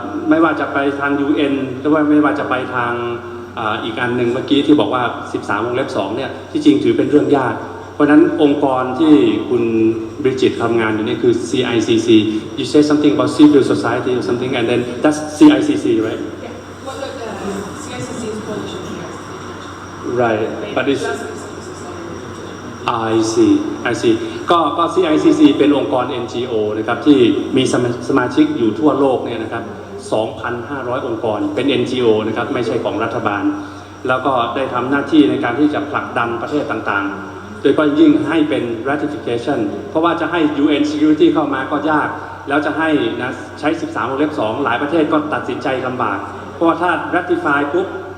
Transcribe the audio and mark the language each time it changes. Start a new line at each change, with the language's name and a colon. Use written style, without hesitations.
Thai: ไม่ว่าจะไปทาง UN หรือว่าไม่ว่าจะไปทางอีกอันหนึ่งเมื่อกี้ที่บอกว่า13 วงเล็บ 2เนี่ยที่จริงถือเป็นเรื่องยากเพราะนั้นองค์กรที่คุณบริจิตทำงานอยู่นี่คือ CICC
English: you say something about civil society or something and then that's CICC right Yeah. Well, the CICC is coalition. right but it's I see
Thai: ก็ CICC เป็นองค์กร NGO นะครับที่มีสมาชิกอยู่ทั่วโลกเนี่ยนะครับ 2,500 องค์กรเป็น NGO นะครับไม่ใช่ของรัฐบาลแล้วก็ได้ทำหน้าที่ในการที่จะผลักดันประเทศต่างๆโดยเฉพาะยิ่งให้เป็น ratification เพราะว่าจะให้ UN Security เข้ามาก็ยากแล้วจะให้นะใช้ 13 วงเล็บ 2 หลายประเทศก็ตัดสินใจลำบากเพราะว่าถ้า ratify ปุ๊บ